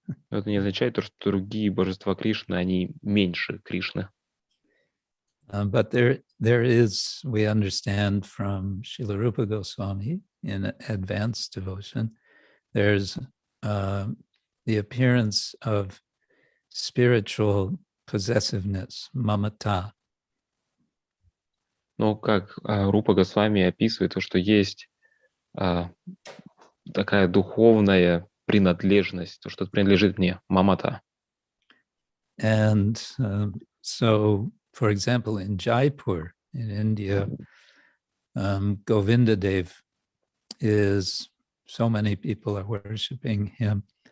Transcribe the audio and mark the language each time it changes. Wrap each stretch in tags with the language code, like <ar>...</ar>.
<ru>Это не означает то, что другие божества Кришны, они меньше Кришны.</ru> <en>But there is, we understand from Srila Rupa Goswami in Advanced Devotion, there's the appearance of spiritual possessiveness, mamata.</en> <ru>Но как Рупа Госвами описывает, то, что есть такая духовная принадлежность, то, что принадлежит мне, мамата.</ru> <en>And so, for example, in Jaipur, in India, Govinda Dev is, so many people are worshiping him.</en>